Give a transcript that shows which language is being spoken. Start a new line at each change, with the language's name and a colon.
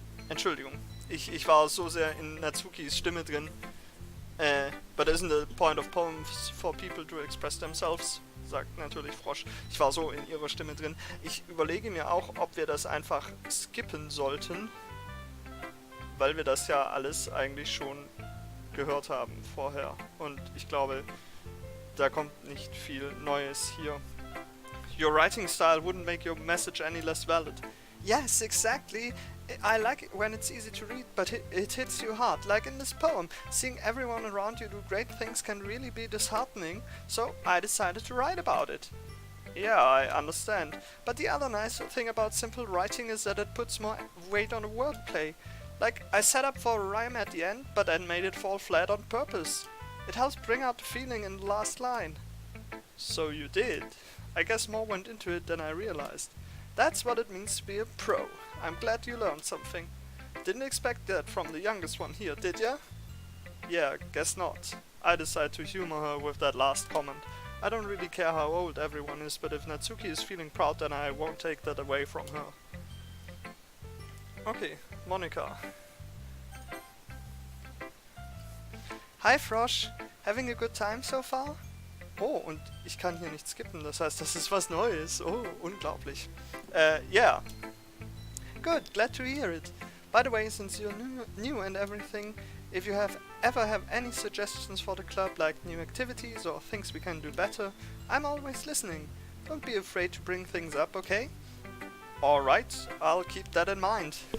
German: Entschuldigung, ich war so sehr in Natsukis Stimme drin.
English: But isn't the point of poems for people to express themselves?
German: Sagt natürlich Frosch. Ich war so in ihrer Stimme drin. Ich überlege mir auch, ob wir das einfach skippen sollten, weil wir das ja alles eigentlich schon gehört haben vorher. Und ich glaube, da kommt nicht viel Neues hier.
English: Your writing style wouldn't make your message any less valid. Yes, exactly. I like it when it's easy to read, but it hits you hard, like in this poem. Seeing everyone around you do great things can really be disheartening, so I decided to write about it. Yeah, I understand. But the other nice thing about simple writing is that it puts more weight on the wordplay. Like, I set up for a rhyme at the end, but then made it fall flat on purpose. It helps bring out the feeling in the last line. So you did. I guess more went into it than I realized. That's what it means to be a pro. I'm glad you learned something. Didn't expect that from the youngest one here, did ya? Yeah, guess not. I decided to humor her with that last comment. I don't really care how old everyone is, but if Natsuki is feeling proud, then I won't take that away from her. Okay, Monika. Hi Frosch, having a good time so far?
German: Oh, und ich kann hier nicht skippen, das heißt, das ist was Neues. Oh, unglaublich.
English: Yeah. Good, glad to hear it. By the way, since you're new and everything, if you ever have any suggestions for the club, like new activities or things we can do better, I'm always listening. Don't be afraid to bring things up, okay? Alright, I'll keep that in mind.